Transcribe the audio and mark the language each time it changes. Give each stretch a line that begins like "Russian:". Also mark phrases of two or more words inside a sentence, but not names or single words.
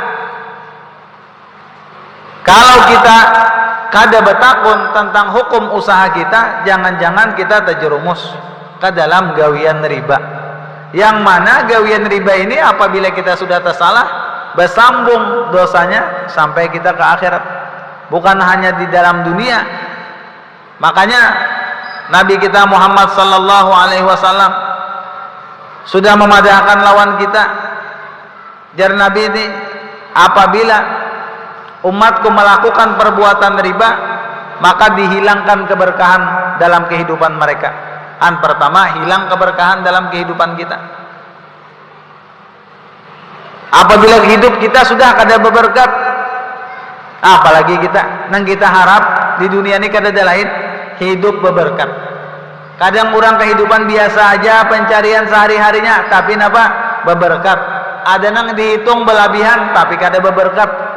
Banjar: Kalau kita kada betakun tentang hukum usaha kita, jangan-jangan kita terjerumus ke dalam gawian riba. Yang mana gawian riba ini apabila kita sudah tersalah, bersambung dosanya sampai kita ke akhirat. Bukan hanya di dalam dunia. Makanya Nabi kita Muhammad
Arabic: صلى الله عليه وسلم
Banjar: sudah memadahkan lawan kita. Jar Nabi ini, apabila umatku melakukan perbuatan riba, maka dihilangkan keberkahan dalam kehidupan mereka. Pertama, hilang keberkahan dalam kehidupan kita. Apabila hidup kita sudah kada berberkat, apalagi kita nang kita harap di dunia ini kada ada lain hidup berberkat. Kadang orang kehidupan biasa aja, pencarian sehari-harinya, tapi napa berberkat. Ada nang dihitung berlebihan, tapi kada berberkat.